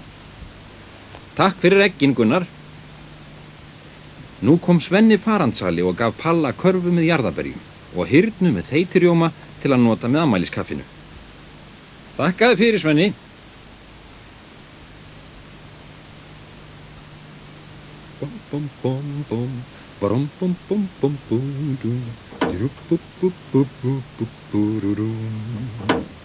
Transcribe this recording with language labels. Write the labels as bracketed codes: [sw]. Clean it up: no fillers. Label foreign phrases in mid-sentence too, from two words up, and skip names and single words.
[is] Takk fyrir eggin, Gunnar. Nú kom Svenni farandsali og gaf Palla körfu með jarðarberjum og hyrnu með þeytirjóma til að nota með afmæliskaffinu. Þakkaði fyrir, Svenni. Bum bum bum bum, bum bum bum bum bum dum, dirup bup bup bup bup bup bururum.